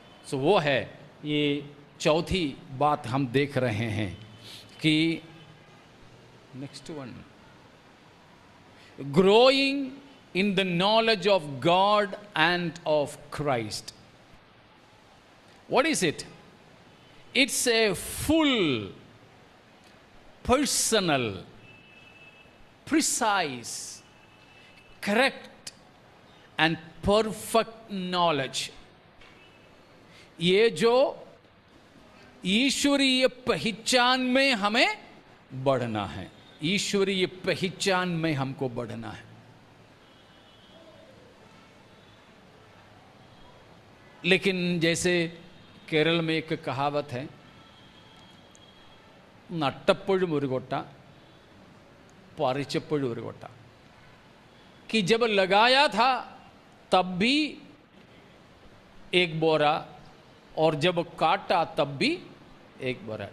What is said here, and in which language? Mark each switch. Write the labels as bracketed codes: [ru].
[hi] सो वो है, ये चौथी बात हम देख रहे हैं कि [en] Next one, growing in the knowledge of God and of Christ. What is it? It's a full, personal, precise, correct and perfect knowledge. [hi] ये जो ईश्वरीय पहचान में हमें बढ़ना है, ईश्वरीय पहचान में हमको बढ़ना है। लेकिन जैसे केरल में एक कहावत है, [ml] नट्टप्पोഴും ഒരു കൊട്ട പറിച്ചപ്പോഴും ഒരു കൊട്ട, [hi] कि जब लगाया था तब भी एक बोरा और जब काटा तब भी एक बोरा।